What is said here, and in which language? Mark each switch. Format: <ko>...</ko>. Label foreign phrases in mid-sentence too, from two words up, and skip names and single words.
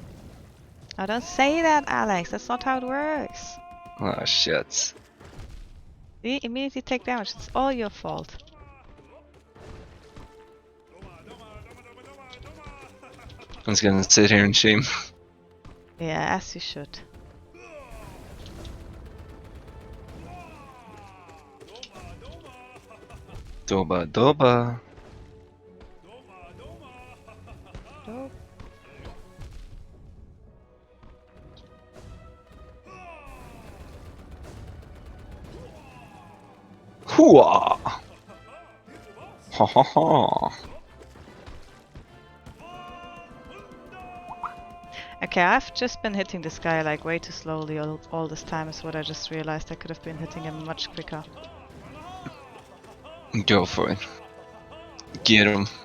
<en>I don't say that, Alex. That's not how it works. Oh shit. See, immediately take damage. It's all your fault. I'm just gonna sit here in shame. Yeah, as you should. Doba doba. Dope. Hooah! Ha ha ha. Okay, I've just been hitting this guy like way too slowly all this time is what I just realized. I could have been hitting him much quicker. Go for it. Get him.</en>